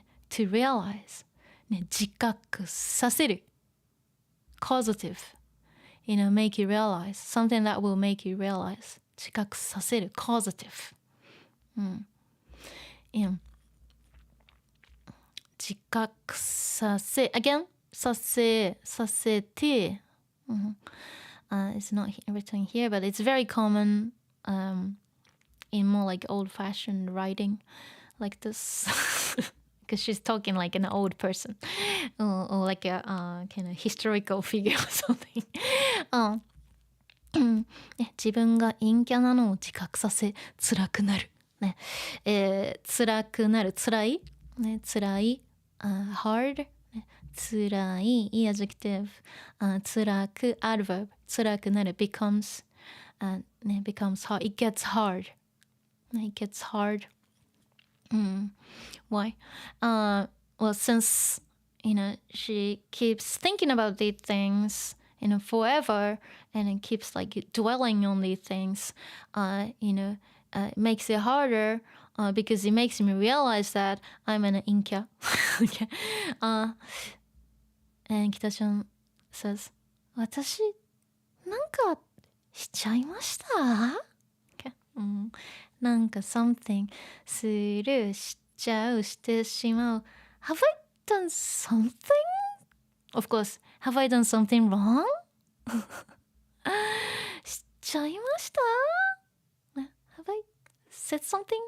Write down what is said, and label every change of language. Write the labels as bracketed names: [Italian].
[English] to realize [Japanese] 自覚させる [English] causative make you realize something that will make you realize 自覚させる causative 自覚させ again させて、it's not written here, but it's very common in more like old-fashioned writing like this. Because she's talking like an old person, or like a kind of historical figure or something. [Japanese] 自分が陰キャなのを自覚させ辛くなる。辛くなる辛い、辛い、 [English] hard、 [Japanese] 辛い、いい adjective、辛く adverb、辛くなる [English] becomes becomes hard. It gets hard. It gets hard. Why? Well, since she keeps thinking about these things forever, and it keeps like dwelling on these things, it makes it harder, because it makes me realize that I'm an Inca. Okay. And Kita-chan says, [Japanese] 私なんかしちゃいました? [English] Okay. [Japanese] なんか something するしちゃうしてしまう [English] Have I done something? Of course, have I done something wrong? [Japanese] しちゃいました [English] Have I said something?